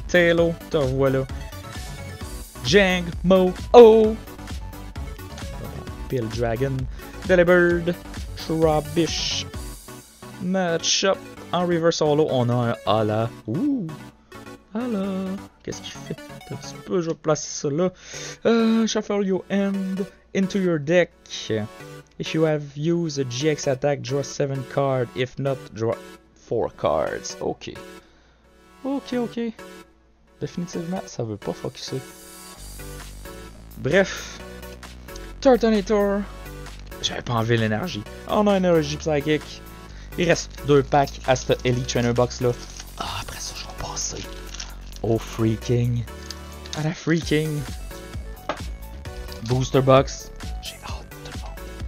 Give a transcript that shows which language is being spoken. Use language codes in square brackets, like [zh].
[fr] Taillow, te voilà. Jangmo. Oh. Pill Dragon. Delibird. Trubbish. Matchup. En reverse solo, on a un Hala. Ouh! Hala! Qu'est-ce qu'il fait? Un petit peu, je vais placer ça là. [en] Shuffle your hand into your deck. If you have used a GX attack, draw 7 cards. If not, draw 4 cards. Ok. Ok. [fr] Définitivement, ça veut pas focuser. Bref. Turtonator. J'avais pas enlevé l'énergie. On a énergie psychique. Il reste 2 packs à cette Elite Trainer Box là. Ah, après ça, je vais passer au freaking. À la freaking. Booster Box. J'ai hâte, tout le monde.